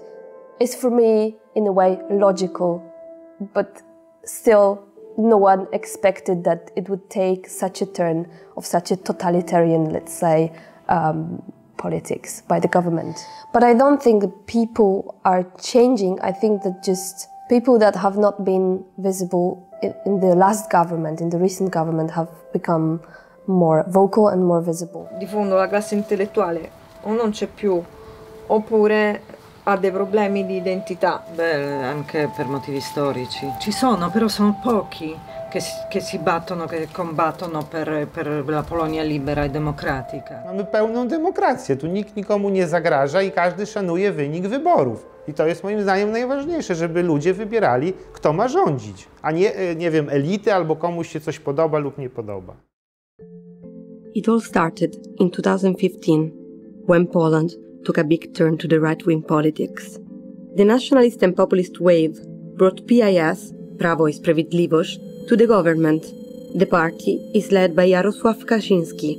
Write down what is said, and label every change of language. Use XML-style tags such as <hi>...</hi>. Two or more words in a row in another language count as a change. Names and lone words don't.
<en>It's for me, in a way, logical, but still no one expected that it would take such a turn of such a totalitarian, let's say, politics by the government. But I don't think that people are changing. I think that just people that have not been visible in the last government, in the recent government, have become more vocal and more visible.</en> <it>Di fondo la classe intellettuale o non c'è più, oppure ha dei problemi di identità. Beh, anche per motivi storici. Ci sono, però sono pochi che si battono, che combattono per la Polonia libera</it> <pl>i demokratyka. Mamy pełną demokrację, tu nikt nikomu nie zagraża i każdy szanuje wynik wyborów. I to jest moim zdaniem najważniejsze, żeby ludzie wybierali, kto ma rządzić, a nie wiem, elity albo komuś się coś podoba lub nie podoba.</pl> <en>It all started in 2015, when Poland took a big turn to the right-wing politics. The nationalist and populist wave brought PIS, Prawo i Sprawiedliwość, to the government. The party is led by Jarosław Kaczyński.</en>